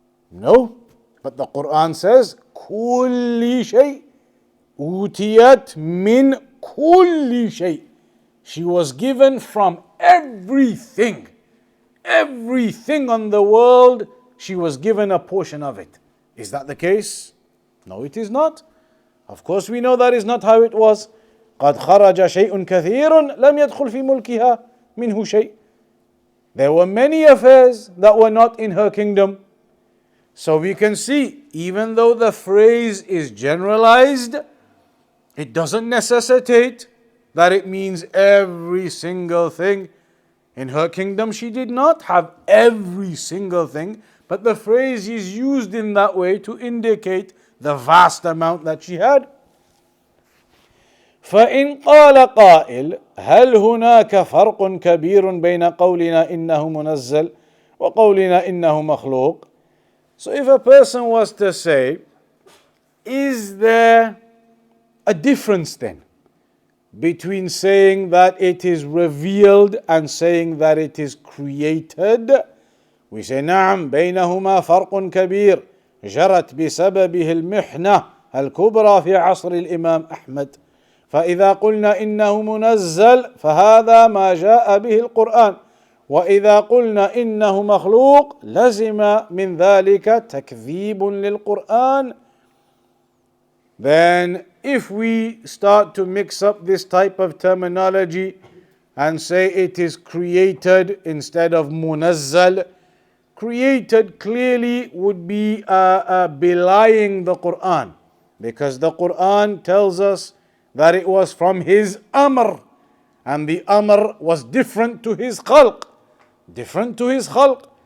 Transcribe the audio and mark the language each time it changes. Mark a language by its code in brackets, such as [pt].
[en] No, but the Quran says, [ar] كُلِّ شَيْءٍ, أُوتِيَتْ مِنْ كُلِّ شَيْءٍ. [en] She was given from everything. Everything on the world, she was given a portion of it. Is that the case? No, it is not. Of course, we know that is not how it was. [ar] قَدْ خَرَجَ شَيْءٌ كَثِيرٌ لَمْ يَدْخُلْ فِي مُلْكِهَا مِنْهُ شَيْءٍ. [en] There were many affairs that were not in her kingdom. So we can see, even though the phrase is generalized, it doesn't necessitate that it means every single thing. In her kingdom, she did not have every single thing, but the phrase is used in that way to indicate the vast amount that she had. [ar] فإن قال قائل هل هناك فرق كبير بين قولنا إنه منزل وقولنا إنه مخلوق? [en] So if a person was to say, is there a difference then between saying that it is revealed and saying that it is created? We say [ar] نعم بينهما فرق كبير جرت بسببه المحنة الكبرى في عصر الإمام أحمد. فإذا قلنا إنه منزل فهذا ما جاء به القرآن، وإذا قلنا إنه مخلوق لزم من ذلك تكذيب للقرآن. [en] Then if we start to mix up this type of terminology and say it is created instead of munazzal, created clearly would be belying the Quran, because the Quran tells us that it was from his amr, and the amr was different to his khalq, different to his khalq.